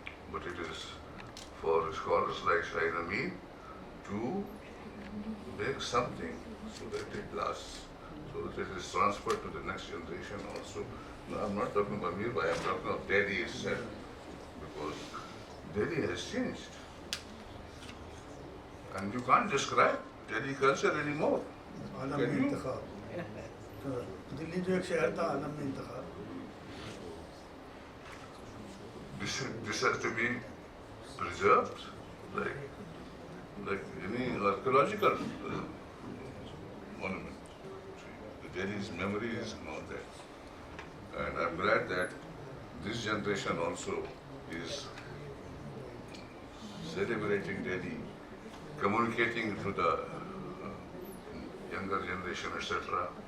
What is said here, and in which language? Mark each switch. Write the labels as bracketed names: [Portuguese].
[English] But it is for scholars like Shahid Amin to make something so that it lasts, so that it is transferred to the next generation also. No, I'm not talking about Amir Bhai, I'm talking of Delhi itself, because Delhi has changed. And you can't describe Delhi culture anymore. Can you? [Hindi] Delhi जो एक शहर था आलम में इंतखाब [English] This has to be preserved, like any archaeological monument. Delhi's memories and all that. And I'm glad that this generation also is celebrating Delhi, communicating to the younger generation, etc.